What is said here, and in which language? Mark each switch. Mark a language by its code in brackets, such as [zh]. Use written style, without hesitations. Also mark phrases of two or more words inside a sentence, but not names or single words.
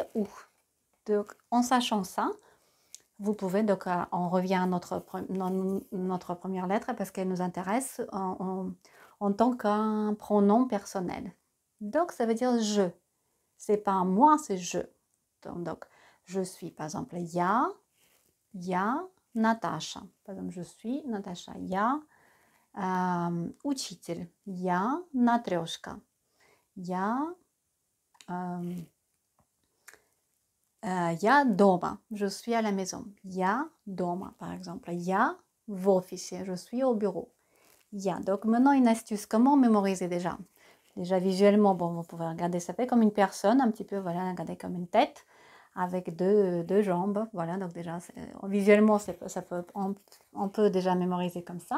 [fr] Donc, en sachant ça, vous pouvez, donc on revient à notre première lettre parce qu'elle nous intéresse en tant qu'un pronom personnel. Donc, ça veut dire je. C'est pas moi, c'est je. Donc, je suis, par exemple, ya Natasha. Par exemple, je suis Natasha. [ru] Ya учитель. Я Натрешка. Я дома. [fr] Je suis à la maison. [ru] Я дома, [fr] par exemple. [ru] Я в офисе. [fr] Je suis au bureau. Ya. Donc, maintenant, une astuce. Comment mémoriser déjà? Déjà, visuellement, bon, vous pouvez regarder, ça fait comme une personne, un petit peu, voilà, regardez comme une tête, avec deux jambes. Voilà, donc déjà, visuellement, on peut déjà mémoriser comme ça.